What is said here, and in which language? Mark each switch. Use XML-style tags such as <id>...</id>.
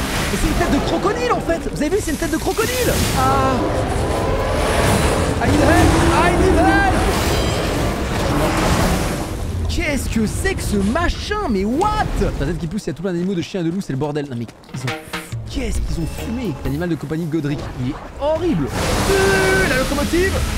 <fr>Mais c'est une tête de crocodile en fait. Vous avez vu, c'est une tête de crocodile.</fr> <en>Ah, I need help, I need help.</en> <fr>Qu'est-ce que c'est que ce machin? Mais what? La tête qui pousse, il y a tout plein d'animaux, de chiens et de loups, c'est le bordel. Non mais ils ont... Qu'est-ce qu'ils ont fumé? L'animal de compagnie de Godric, il est horrible. La locomotive.</fr>